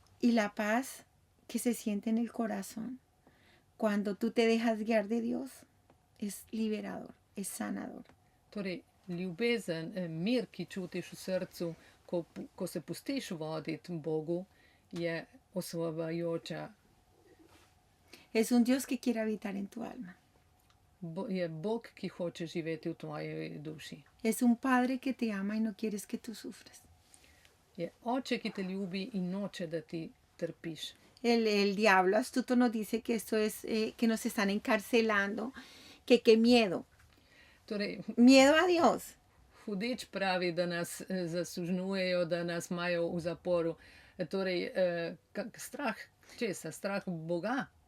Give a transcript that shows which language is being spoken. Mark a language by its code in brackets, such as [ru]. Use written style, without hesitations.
[es] Y la paz que se siente en el corazón cuando tú te dejas guiar de Dios es liberador, es sanador. [sl] Torej, ljubezen, mir, ki čutiš v srcu, ko se pustiš voditi Bogu, je osvobajoča. [es] Es un Dios que quiere habitar en tu alma. [sl] Je Bog, ki hoče živeti v tvoji duši. [es] Es un Padre que te ama y no quieres que tú sufras. [sl] Je Oče, ki te ljubi in noče, da ti trpiš. [es] El diablo astuto nos dice que esto es que nos están encarcelando, que qué miedo. [sl] Torej, [es] Miedo a Dios. [sl] hudič pravi, da nas zasužnjujejo, da nas imajo v zaporu. Torej, strah česa? Strah Boga.